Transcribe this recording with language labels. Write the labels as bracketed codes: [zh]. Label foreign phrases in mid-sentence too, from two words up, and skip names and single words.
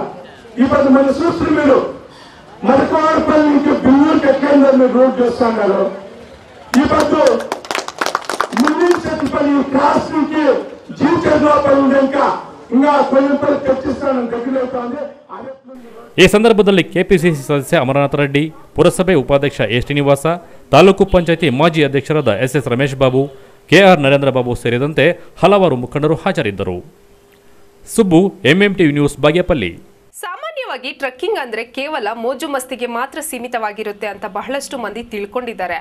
[te] ఇప్పుడు మన చూస్తున్నారు మీరు మరకవాడపల్లి నుంచి బిల్లూరు ఎక్కడ మీరు రోడ్డు చేస్తున్నారు. ఇప్పుడు మున్సిపల్లి క్రాస్ నుంచి జీవితపల్లి ఇంకా ఇంకా కొన్ని పనులు తెచ్చిస్తానని దగ్గరవుతుంది. [kn] ಈ ಸಂದರ್ಭದಲ್ಲಿ ಕೆಪಿಸಿಸಿ ಸದಸ್ಯ ಅಮರನಾಥ ರೆಡ್ಡಿ, ಪುರಸಭೆ ಉಪಾಧ್ಯಕ್ಷ ಎ ಶ್ರೀನಿವಾಸ, ತಾಲೂಕು ಪಂಚಾಯಿತಿ ಮಾಜಿ ಅಧ್ಯಕ್ಷರಾದ ಎಸ್.ಎಸ್. ರಮೇಶ್ ಬಾಬು, ಕೆಆರ್ ನರೇಂದ್ರ ಬಾಬು ಸೇರಿದಂತೆ ಹಲವಾರು ಮುಖಂಡರು ಹಾಜರಿದ್ದರು. ಸುಬ್ಬು, ಎಂಎಂಟಿವಿ ನ್ಯೂಸ್, ಬಾಗೇಪಲ್ಲಿ. ಸಾಮಾನ್ಯವಾಗಿ ಟ್ರೆಕ್ಕಿಂಗ್ ಅಂದ್ರೆ ಕೇವಲ ಮೋಜು ಮಸ್ತಿಗೆ ಮಾತ್ರ ಸೀಮಿತವಾಗಿರುತ್ತೆ ಅಂತ ಬಹಳಷ್ಟು ಮಂದಿ ತಿಳ್ಕೊಂಡಿದ್ದಾರೆ.